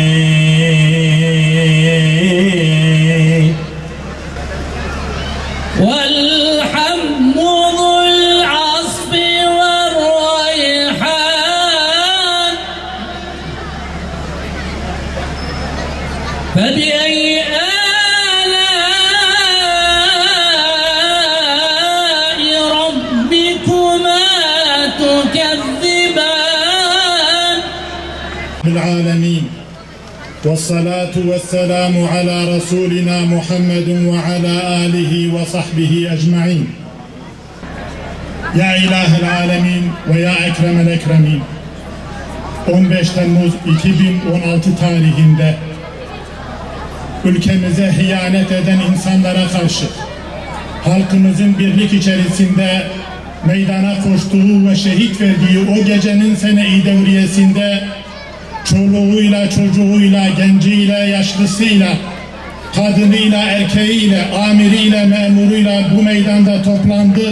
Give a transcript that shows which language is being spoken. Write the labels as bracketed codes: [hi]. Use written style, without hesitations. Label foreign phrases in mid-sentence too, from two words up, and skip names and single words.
[ar] والحم ذو العصف والريحان فبأي آلاء ربكما تكذبان. العالمين والصلاة والسلام على رسولنا محمد وعلى آله وصحبه أجمعين. يا إله العالمين ويا أكرم الأكرمين. [tr] 15 Temmuz 2016 tarihinde ülkemize hıyanet eden insanlara karşı halkımızın birlik içerisinde meydana koştuğu ve şehit verdiği o gecenin sene-i devriyesinde çoluğuyla, çocuğuyla, genciyle, yaşlısıyla, kadınıyla, erkeğiyle, amiriyle, memuruyla bu meydanda toplandı.